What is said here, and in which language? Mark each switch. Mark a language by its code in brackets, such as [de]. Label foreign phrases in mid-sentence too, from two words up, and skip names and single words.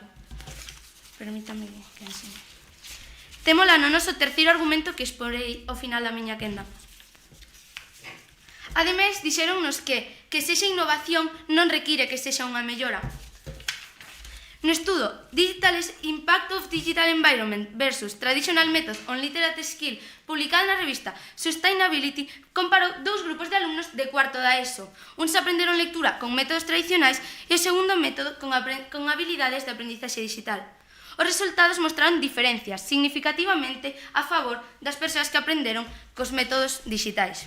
[gl] Permítame que ensine. Témola no noso terceiro argumento que exporei ao final da miña quenda. Ademais, dixéronnos que sexa innovación non require que sexa unha mellora. No estudo Impact of Digital Environment versus Traditional Methods on Literate Skill, publicado na revista Sustainability, comparou 2 grupos de alumnos de cuarto da ESO. Uns aprenderon lectura con métodos tradicionais e o segundo método con habilidades de aprendizaxe digital. Os resultados mostraron diferencias significativamente a favor das persoas que aprenderon cos métodos digitais.